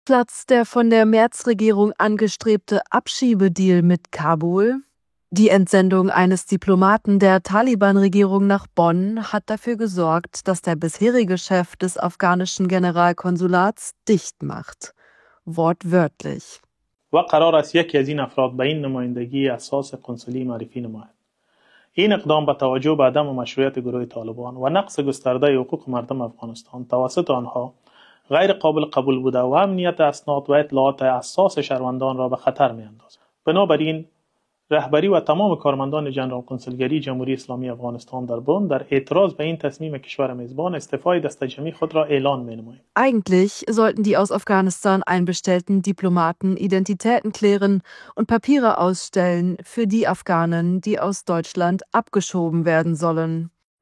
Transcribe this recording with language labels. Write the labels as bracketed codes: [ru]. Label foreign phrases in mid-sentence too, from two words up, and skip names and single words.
[de] Platzt der von der Merz-Regierung angestrebte Abschiebedeal mit Kabul? Die Entsendung eines Diplomaten der Taliban-Regierung nach Bonn hat dafür gesorgt, dass der bisherige Chef des afghanischen Generalkonsulats dicht macht. Wortwörtlich. [fa] و قرار است یکی از این افراد به این نمایندگی اساس قنصلی معرفی نماید. این اقدام با توجه به عدم مشروعیت گروه طالبان و نقض گسترده حقوق مردم افغانستان توسط آنها غیر قابل قبول بوده و امنیت اسناد و اطلاعات اساس شهروندان را به خطر می‌اندازد. بنابراین رهبری و تمام کارمندان جنرال کنسولگری جمهوری اسلامی افغانستان در بن در اعتراض به این تصمیم کشور میزبان استعفای دست جمعی خود را اعلان می‌نمایند. [de] Eigentlich sollten die aus Afghanistan einbestellten Diplomaten Identitäten klären und Papiere ausstellen für die Afghanen, die aus Deutschland abgeschoben werden sollen.